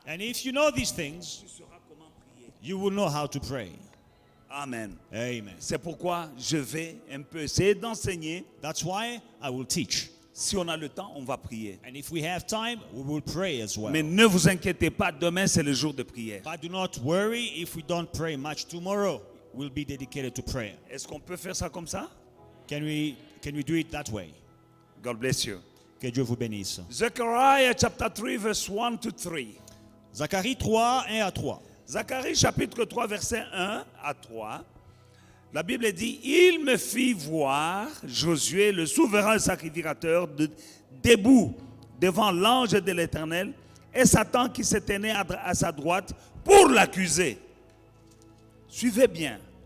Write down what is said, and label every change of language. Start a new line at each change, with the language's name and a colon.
English: And if you know these things,
French: tu sauras comment prier.
English: you will know how to pray. Amen. Amen.
French: C'est pourquoi je vais un peu essayer d'enseigner.
English: That's why I will teach.
French: Si on a le temps, on va prier.
English: And if we have time, we will pray as well.
French: Mais ne vous inquiétez pas, demain c'est le jour de prière.
English: But do not worry if we don't pray much. Tomorrow will be dedicated to prayer.
French: Est-ce qu'on peut faire ça comme ça?
English: Can we do it that way? God bless you.
French: Que Dieu vous bénisse.
English: Zechariah chapter 3 verse 1 to 3.
French: Zacharie 3, 1 à 3. Zacharie chapitre 3 verset 1 à 3. La Bible dit, il me fit voir Josué, le souverain sacrificateur, debout devant l'ange de l'Éternel et Satan qui se tenait à sa droite pour l'accuser. Suivez bien.